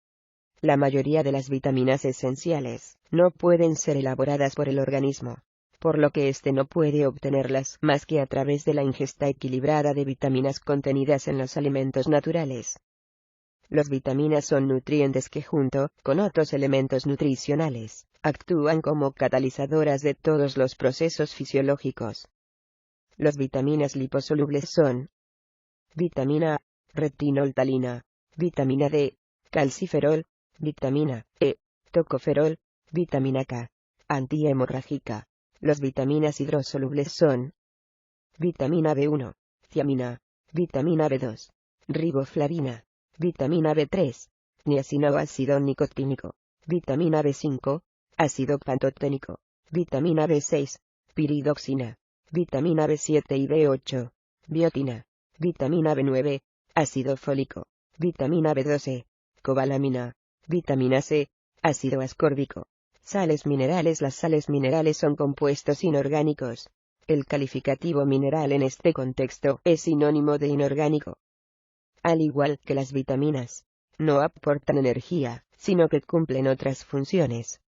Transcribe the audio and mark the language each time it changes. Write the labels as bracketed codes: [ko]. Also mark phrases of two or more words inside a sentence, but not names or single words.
[es] La mayoría de las vitaminas esenciales no pueden ser elaboradas por el organismo, por lo que éste no puede obtenerlas más que a través de la ingesta equilibrada de vitaminas contenidas en los alimentos naturales. Las vitaminas son nutrientes que junto con otros elementos nutricionales, actúan como catalizadoras de todos los procesos fisiológicos. Las vitaminas liposolubles son vitamina A, retinoltalina, vitamina D, calciferol, vitamina E, tocoferol, vitamina K, antihemorrágica. Las vitaminas hidrosolubles son vitamina B1, tiamina, vitamina B2, riboflavina, vitamina B3, niacina o ácido nicotínico, vitamina B5, ácido pantoténico, vitamina B6, piridoxina, vitamina B7 y B8, biotina, vitamina B9, ácido fólico, vitamina B12, cobalamina, vitamina C, ácido ascórbico, sales minerales. Las sales minerales son compuestos inorgánicos. El calificativo mineral en este contexto es sinónimo de inorgánico. Al igual que las vitaminas, no aportan energía, sino que cumplen otras funciones.